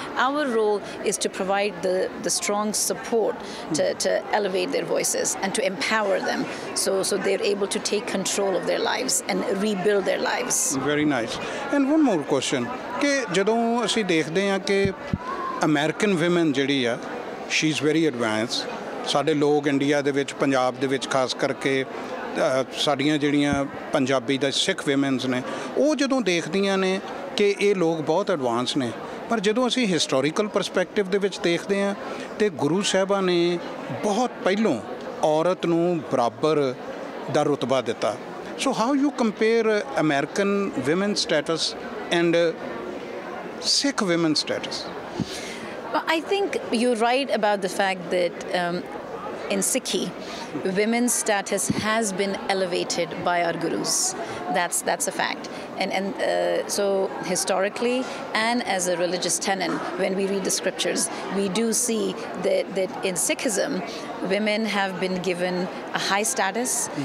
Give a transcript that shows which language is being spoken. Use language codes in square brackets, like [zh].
[en] Our role is to provide the strong support to elevate their voices and to empower them so they're able to take control of their lives and rebuild their lives. Very nice. And one more question, [pa] ਕਿ ਜਦੋਂ ਅਸੀਂ ਦੇਖਦੇ ਹਾਂ ਕਿ American women ਜਿਹੜੀ ਆ, [en] she is very advanced. [pa] ਸਾਡੇ ਲੋਕ ਇੰਡੀਆ ਦੇ ਵਿੱਚ ਪੰਜਾਬ ਦੇ ਵਿੱਚ ਖਾਸ ਕਰਕੇ ਸਾਡੀਆਂ ਜਿਹੜੀਆਂ ਪੰਜਾਬੀ ਦਾ ਸਿੱਖ ਵਿਮਨਸ ਨੇ ਉਹ ਜਦੋਂ ਦੇਖਦੀਆਂ ਨੇ ਕਿ ਇਹ ਲੋਕ ਬਹੁਤ ਐਡਵਾਂਸ ਨੇ, ਪਰ ਜਦੋਂ ਅਸੀਂ ਹਿਸਟੋਰੀਕਲ ਪਰਸਪੈਕਟਿਵ ਦੇ ਵਿੱਚ ਦੇਖਦੇ ਹਾਂ ਤੇ ਗੁਰੂ ਸਾਹਿਬਾਂ ਨੇ ਬਹੁਤ ਪਹਿਲੋਂ ਔਰਤ ਨੂੰ ਬਰਾਬਰ ਦਾ ਰੁਤਬਾ ਦਿੱਤਾ। [en] So how you compare American women status and Sikh women status? I think you're right about the fact that in Sikhi, women's status has been elevated by our gurus. That's a fact. And so historically and as a religious tenet, when we read the scriptures, we do see that in Sikhism, women have been given a high status.